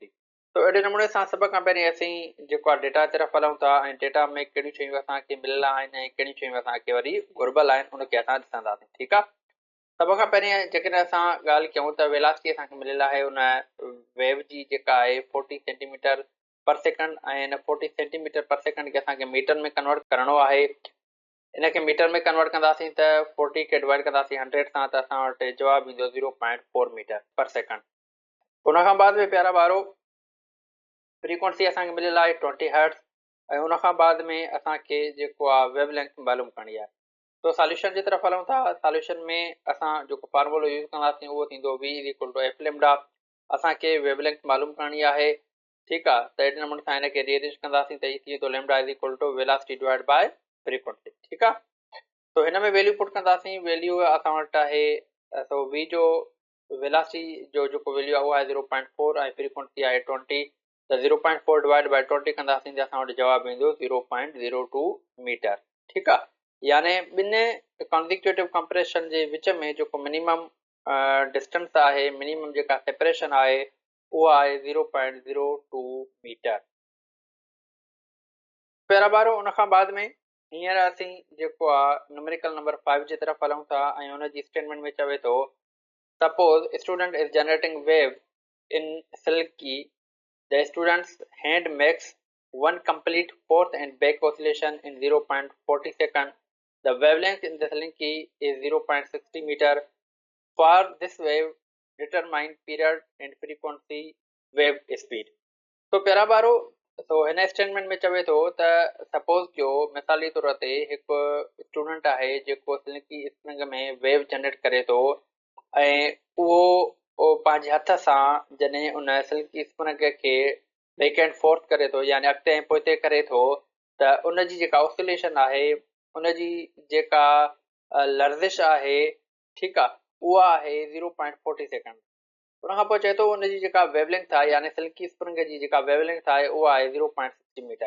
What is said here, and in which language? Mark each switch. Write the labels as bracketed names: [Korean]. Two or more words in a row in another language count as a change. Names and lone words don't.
[Sindhi] त अहिड़े नमूने सां सभ खां पहिरीं असीं जेको आहे डेटा तरफ़ हलूं था ऐं डेटा में कहिड़ियूं शयूं असांखे मिलियल आहिनि ऐं कहिड़ियूं शयूं असांखे वरी घुर्बल आहिनि उनखे असां ॾिसंदासीं। ठीकु आहे। सभ खां पहिरीं जेकॾहिं असां ॻाल्हि कयूं त वेलासिटी असांखे मिलियल आहे उन वेव जी जेका आहे 40 [English] centimeter per second [Sindhi] ऐं इन 40 [English] centimeter per second [Sindhi] खे असांखे मीटर में कन्वर्ट करणो आहे। इनखे मीटर में कन्वर्ट कंदासीं त 40 खे डिवाइड कंदासीं 100 सां त असां वटि जवाबु ईंदो 0.4 [English] meter per second. [Sindhi] उन खां बाद में प्यारा ॿारो फ्रीक्वेंसी असांखे मिलियल आहे 20 हर्ट्ज़ ऐं उन खां बाद में असांखे जेको आहे [English] wave length [Sindhi] मालूम करणी आहे। तो सॉल्यूशन जी तरफ़ हलूं था। सॉल्यूशन में असां जेको फार्मूलो यूज़ कंदासीं उहो थींदो V = F लैम्डा। असांखे वेवलेंथ मालूम करणी आहे। ठीकु आहे। त अहिड़े नमूने सां हिनखे रीअरेंज कंदासीं त हीअ थी वेंदो लैम्डा = [English] velocity divide by frequency. [Sindhi] ठीकु आहे। तो हिन में [English] value put [Sindhi] कंदासीं। वैल्यू असां वटि आहे तो V जो वेलासिटी जो जेको वैल्यू आहे उहा आहे 0.4 ऐं फ्रीक्वेंसी आहे 20। त 0.4 [English] divide by [Sindhi] 20 कंदासीं त असां वटि जवाबु ईंदो 0.02 मीटर। ठीकु आहे। यानी ॿिनि [English] consecutive compression [Sindhi] जे विच में जेको [English] minimum distance [Sindhi] आहे, मिनिमम जेका सेपरेशन आहे उहा आहे 0.02 मीटर। प्यारा ॿारो, उन खां बाद में हींअर असीं जेको आहे [English] numerical number 5 [Sindhi] जी तरफ़ हलूं था ऐं हुन जी स्टेटमेंट में चवे थो [English] suppose student is generating wave in silky. the student's hand makes one complete forth and back oscillation in 0.40 second. The wavelength in the slinky is 0.60 meter. For this wave, determine period and frequency wave speed. [Sindhi] तो प्यारा ॿारो, तो हिन स्टेटमेंट में चवे थो त सपोज कयो मिसाली तौर ते हिकु स्टूडेंट आहे जेको [English] silky spring [Sindhi] में वेव जनरेट करे थो ऐं उहो पंहिंजे हथ सां जॾहिं उन सिल्की स्प्रिंग खे [English] back and forth [Sindhi] करे थो यानी अॻिते ऐं पोइते करे थो त उन जी जेका ऑसिलेशन आहे उन जी जेका लर्ज़िश आहे, ठीकु आहे, उहा आहे 0.40 सेकेंड। उन खां पोइ चए थो उन जी जेका वेवलेंथ आहे यानी [English] silky spring [Sindhi] जी जेका वेवलेंथ आहे उहा आहे 0.60 मीटर।